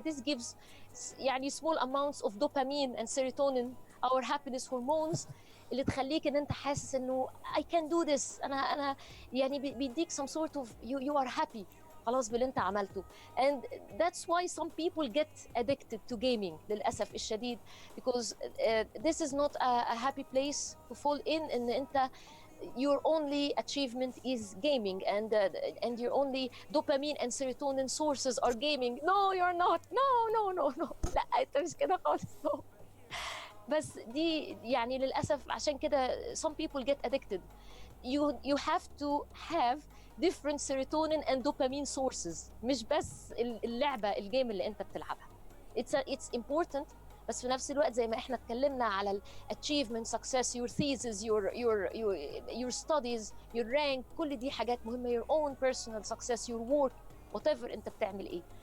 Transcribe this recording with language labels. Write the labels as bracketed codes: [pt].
[en] This gives يعني small amounts of dopamine and serotonin, our happiness hormones, [ar] اللي تخليك ان انت حاسس انه [en] I can do this. [ar] أنا يعني بيديك [en] some sort of you are happy [ar] خلاص باللي انت عملته. [en] And that's why some people get addicted to gaming [ar] للأسف الشديد, [en] because this is not a happy place to fall in. [ar] ان انت [en] your only achievement is gaming and your only dopamine and serotonin sources are gaming. No, you're not. No. [ar] لا انت مش كده خالص. [en] No. [ar] بس دي يعني للأسف عشان كده [en] some people get addicted. You have to have different serotonin and dopamine sources, [ar] مش بس اللعبة الجيم اللي انت بتلعبها. [en] It's important, [ar] بس في نفس الوقت زي ما احنا اتكلمنا على ال [en] achievement, success, your thesis, your studies, your rank, [ar] كل دي حاجات مهمة. [en] Your own personal success, your work, whatever [ar] انت بتعمل ايه.